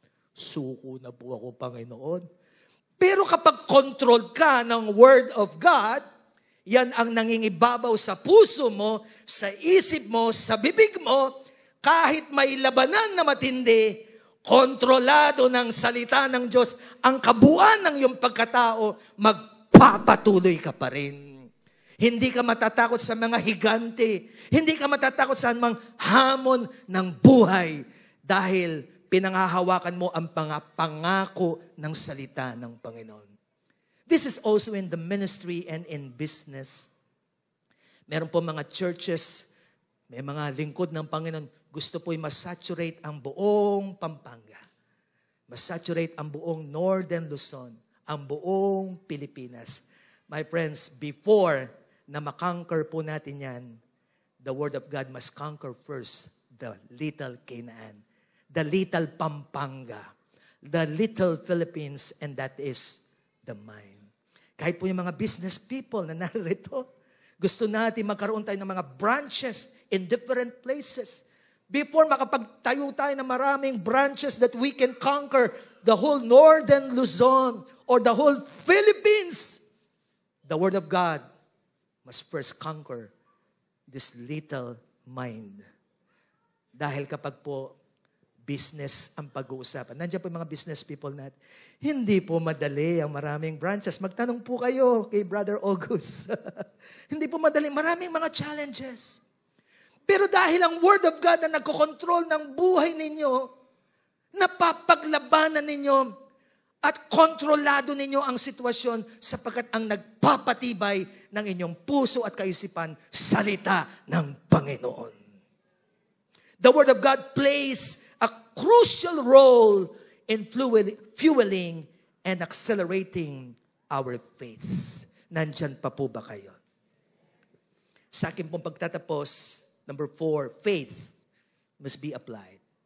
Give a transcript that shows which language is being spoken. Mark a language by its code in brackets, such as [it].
[tl] Suko na po ako, Panginoon. Pero kapag controlled ka ng Word of God, yan ang nangingibabaw sa puso mo, sa isip mo, sa bibig mo, kahit may labanan na matindi, kontrolado ng salita ng Diyos, ang kabuuan ng iyong pagkatao, magpapatuloy ka pa rin. Hindi ka matatakot sa mga higante. Hindi ka matatakot sa mga hamon ng buhay dahil pinangahawakan mo ang pangako ng salita ng Panginoon. [en] This is also in the ministry and in business. [tl] Meron po mga churches, may mga lingkod ng Panginoon, gusto po'y masaturate ang buong Pampanga. Masaturate ang buong Northern Luzon, ang buong Pilipinas. [en] My friends, before [tl] na makonquer po natin yan, [en] the Word of God must conquer first the little Canaan, the little Pampanga, the little Philippines, and that is the mind. [tl] Kahit po yung mga business people na narito, gusto natin magkaroon tayo ng mga branches [en] in different places. Before [tl] makapagtayo tayo ng maraming branches [en] that we can conquer the whole Northern Luzon or the whole Philippines, the Word of God must first conquer this little mind. [tl] Dahil kapag po business ang pag-uusapan, nandiyan po yung mga business people natin, hindi po madali ang maraming branches. Magtanong po kayo kay Brother August. Hindi po madali. Maraming mga challenges. Pero dahil ang Word of God na nagkokontrol ng buhay ninyo, napapaglabanan ninyo at kontrolado ninyo ang sitwasyon sapagkat ang nagpapatibay ng inyong puso at kaisipan, salita ng Panginoon. [en] The Word of God plays a crucial role in fueling and accelerating our faith. [tl] Nandyan pa po ba kayo? Sa akin pong pagtatapos, number 4, faith must be applied.